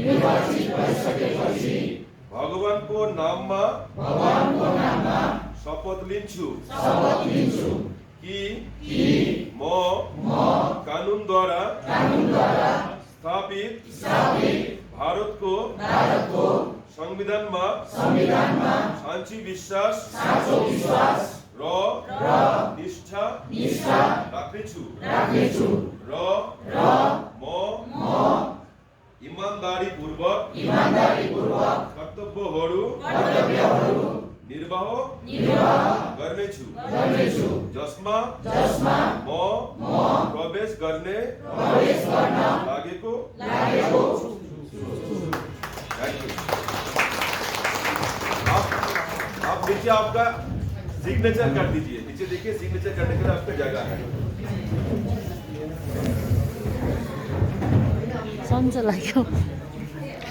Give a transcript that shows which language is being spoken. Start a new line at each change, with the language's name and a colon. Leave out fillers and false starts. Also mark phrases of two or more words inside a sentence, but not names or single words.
Nepali: भगवान को नाम शपथ लिंचु कि म कानून द्वारा स्थापित भारत को संविधान में शांति विश्वास र निष्ठा राख्नेछु र म ईमानदारी पूर्वक कर्तव्यहरू निर्वाह गर्नेछु जसमा म प्रवेश गर्ने लागेको
Hindi: आप नीचे आपका सिग्नेचर कर दीजिए। नीचे देखिए, सिग्नेचर करने के लिए आपका जगह है।
Nepali: सन्चो लाग्यो।